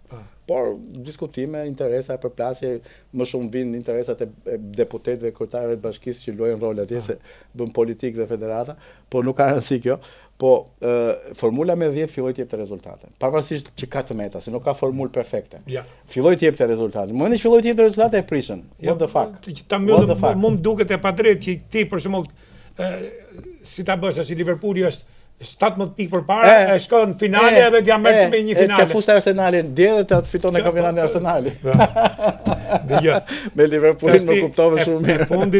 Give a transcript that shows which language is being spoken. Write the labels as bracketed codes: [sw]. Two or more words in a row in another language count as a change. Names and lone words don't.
[sq] Por diskutime, interesa, përplasje, më shumë vinë interesat e deputetëve, kryetarëve të bashkisë që luajnë rol atje se bën politikë dhe federata, por nuk ka rëndësi kjo. Po formula me 10 filloi të jepte rezultate. Pavarësisht që ka të meta, se nuk ka formulë perfekte. Filloi të jepte rezultate. Në momentin që filloi të jepte rezultate e prishën. [en] What the fuck? [sq] Mu duket e padrejtë që ti për shembull si ta bësh, si Liverpooli është 17 pikë përpara, e shkon në finale edhe t'ja merr me një finale. Ka fusta Arsenalin dje dhe fiton në kampionatin e Arsenalit. Me Liverpoolin më kuptove shumë mirë.